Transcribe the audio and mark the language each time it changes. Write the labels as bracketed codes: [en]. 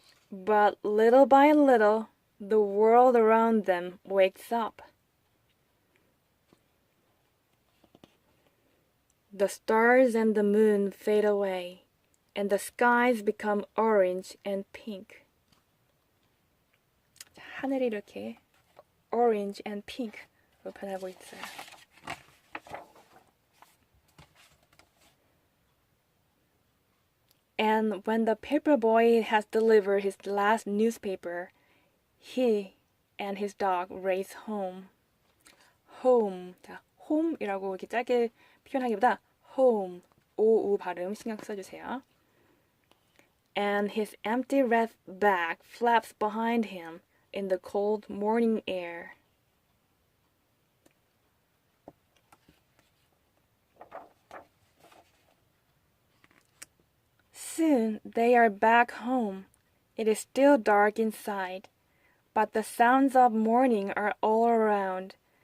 [en] But little by little, the world around them wakes up. The stars and the moon fade away, and the skies become orange and pink. [ko] 하늘이 이렇게 [en] orange and pink [ko] 로 변하고 있어요. [en] And when the paperboy has delivered his last newspaper, he and his dog race home. home. [ko] 자, home이라고 이렇게 짧게 표현하기보다 home, 오우 발음 신경 써주세요. [en] And his empty red bag flaps behind him in the cold morning air. Soon they are back home. It is still dark inside, but the sounds of morning are all around.